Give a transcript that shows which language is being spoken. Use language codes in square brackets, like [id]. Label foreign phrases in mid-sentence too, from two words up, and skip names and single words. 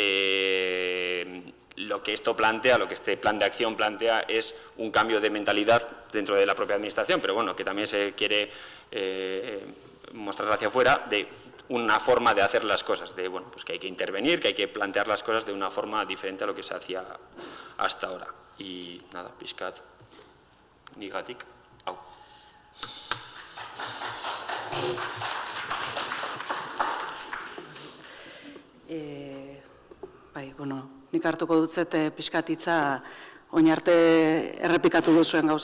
[es] lo que esto plantea, lo que este plan de acción plantea es un cambio de mentalidad dentro de la propia administración, pero bueno, que también se quiere mostrar hacia afuera de una forma de hacer las cosas, de bueno, pues que hay que intervenir, que hay que plantear las cosas de una forma diferente a lo que se hacía hasta ahora. Y nada, [eu] pixkat, nigatik, hau. Bai, bueno, nik hartuko dutzet pixkat hitza oin arte errepikatu duzuen gauza